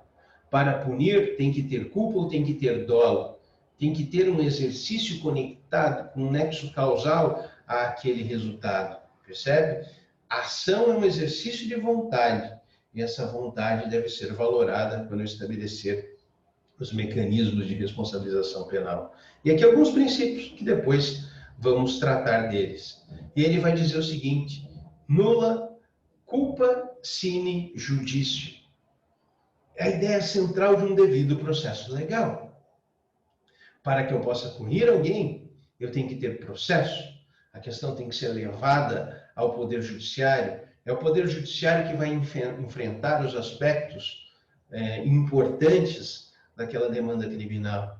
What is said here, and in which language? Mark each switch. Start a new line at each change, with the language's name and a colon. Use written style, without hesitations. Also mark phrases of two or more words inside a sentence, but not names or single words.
Portuguese: Para punir tem que ter culpa ou tem que ter dolo, tem que ter um exercício conectado com um nexo causal àquele resultado, percebe? A ação é um exercício de vontade, e essa vontade deve ser valorada quando eu estabelecer os mecanismos de responsabilização penal. E aqui alguns princípios que depois vamos tratar deles. E ele vai dizer o seguinte:
Latin: nulla culpa sine judicio.
Portuguese: É a ideia central de um devido processo legal. Para que eu possa punir alguém, eu tenho que ter processo, a questão tem que ser levada ao Poder Judiciário, é o Poder Judiciário que vai enfrentar os aspectos importantes daquela demanda criminal.